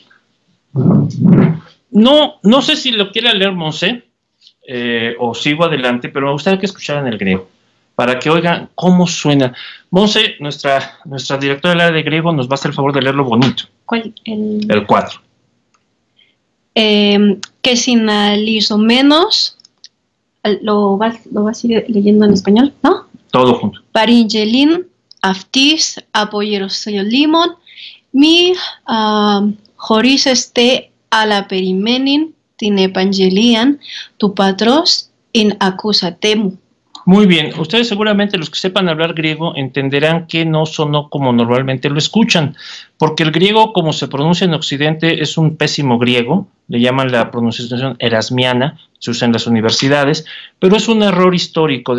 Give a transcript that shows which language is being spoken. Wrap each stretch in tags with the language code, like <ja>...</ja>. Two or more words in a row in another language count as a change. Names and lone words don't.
<es>No sé si lo quiera leer Monse, o sigo adelante, pero me gustaría que escucharan el griego, para que oigan cómo suena. Monse, nuestra directora del área de griego, nos va a hacer el favor de leerlo bonito. ¿Cuál? El 4.</es> <el>καὶ συναλιζόμενος,</el> <es>lo vas a ir leyendo en español, ¿no? Todo junto.</es> <el>Παρήγγειλεν αὐτοῖς ἀπὸ Ἱεροσολύμων μὴ χωρίζεσθαι ἀλλὰ περιμένειν τὴν ἐπαγγελίαν τοῦ πατρὸς ἣν ἠκούσατέ μου.</el> <es>Muy bien, ustedes seguramente los que sepan hablar griego entenderán que no sonó como normalmente lo escuchan, porque el griego como se pronuncia en Occidente es un pésimo griego, le llaman la pronunciación erasmiana, se usa en las universidades, pero es un error histórico.</es>